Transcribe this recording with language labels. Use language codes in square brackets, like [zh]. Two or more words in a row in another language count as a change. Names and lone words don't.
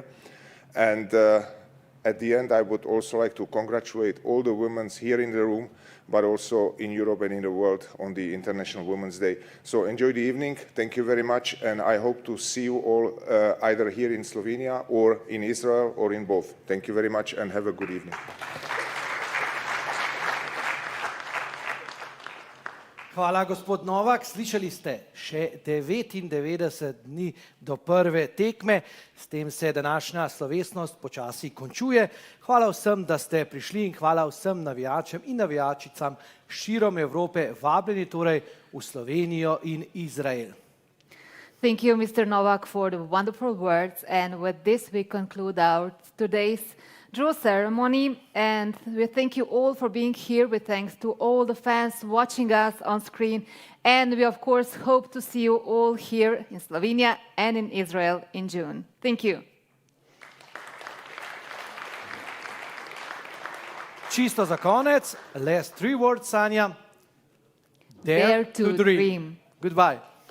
[en] And at the end, I would also like to congratulate all the women here in the room, but also in Europe and in the world on the International Women's Day. So enjoy the evening. Thank you very much. And I hope to see you all either here in Slovenia or in Israel or in both. Thank you very much and have a good evening. [sl] Hvala, gospod Novak. Slišali ste, še 99 dni do prve tekme. S tem se današnja slovesnost počasi končuje. Hvala vsem, da ste prišli in hvala vsem navijačem in navijačicam širom Evrope, vabljeni torej v Slovenijo in Izrael. [en] Thank you, Mr. Novak, for the wonderful words. And with this, we conclude our today's draw ceremony, and we thank you all for being here. We thanks to all the fans watching us on screen, and we of course hope to see you all here in Slovenia and in Israel in June. Thank you. [sl] Čisto za konec, [en] last 3 words, Sanja. Dare to dream. Goodbye.